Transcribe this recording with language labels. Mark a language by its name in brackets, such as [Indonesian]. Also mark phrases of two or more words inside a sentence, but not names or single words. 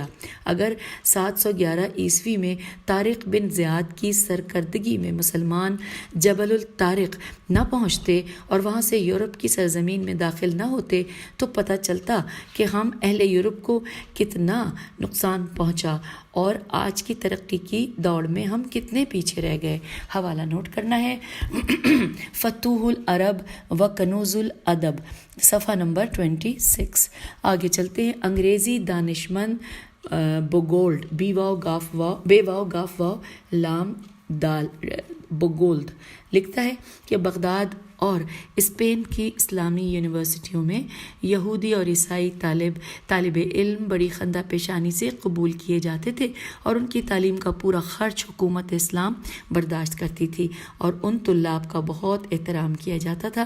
[Urdu] اگر 711 عیسوی میں طارق بن زیاد کی سرکردگی میں مسلمان جبل الطارق نہ پہنچتے اور وہاں سے یورپ کی سرزمین میں داخل نہ ہوتے تو پتہ چلتا کہ ہم اہل یورپ کو کتنا نقصان پہنچا اور آج کی ترقی کی دوڑ میں ہم کتنے پیچھے رہ گئے۔ حوالہ نوٹ کرنا ہے، فتوح العرب و کنوز الادب صفحہ نمبر 26۔ آگے چلتے ہیں۔ انگریزی دانشمند بوگولڈ، بی واؤ گاف واؤ، بے واؤ گاف واؤ لام دال، بوگولڈ لکھتا ہے کہ بغداد اور اسپین کی اسلامی یونیورسٹیوں میں یہودی اور عیسائی طالب علم بڑی خندہ پیشانی سے قبول کیے جاتے تھے اور ان کی تعلیم کا پورا خرچ حکومت اسلام برداشت کرتی تھی اور ان طلاب کا بہت احترام کیا جاتا تھا.